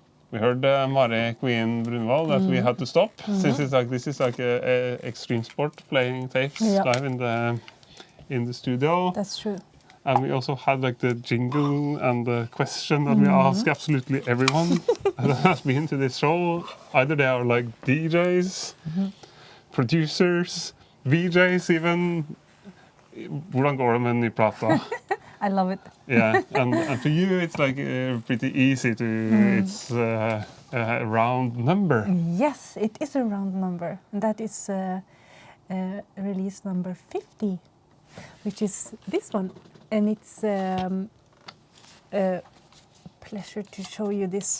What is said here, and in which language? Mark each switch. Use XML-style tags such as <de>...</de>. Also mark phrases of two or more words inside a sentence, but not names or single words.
<en>we heard Mari Queen Brunvoll that we had to stop since it's like this is like a extreme sport playing tapes live in the studio. That's true. And we also had like the jingle and the question that we ask absolutely everyone that has been to this show. Either they are like DJs, producers, VJs even.</en> <no>Hvordan går det med en ny plata?</no> <en>I love it. Yeah, and for you it's like pretty easy to, it's a round number. Yes, it is a round number. And that is release number 50, which is this one. And it's a pleasure to show you this.</en>